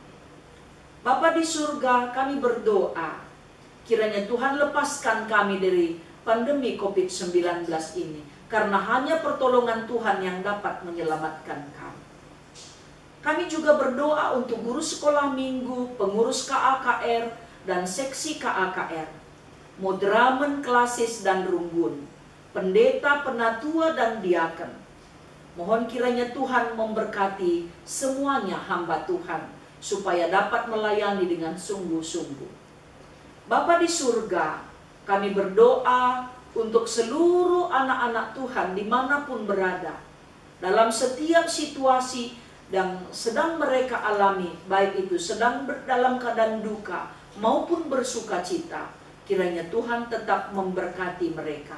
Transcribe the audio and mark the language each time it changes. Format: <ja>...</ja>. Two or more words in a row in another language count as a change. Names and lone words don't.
<id>Bapa di surga, kami berdoa, kiranya Tuhan lepaskan kami dari pandemi COVID-19 ini, karena hanya pertolongan Tuhan yang dapat menyelamatkan kami. Kami juga berdoa untuk guru sekolah minggu, pengurus KAKR, dan seksi KAKR, moderamen klasis dan rumbun, pendeta, penatua, dan diaken. Mohon kiranya Tuhan memberkati semuanya hamba Tuhan, supaya dapat melayani dengan sungguh-sungguh. Bapa di surga, kami berdoa untuk seluruh anak-anak Tuhan dimanapun berada, dalam setiap situasi yang sedang mereka alami, baik itu sedang dalam keadaan duka maupun bersuka cita, kiranya Tuhan tetap memberkati mereka.</id>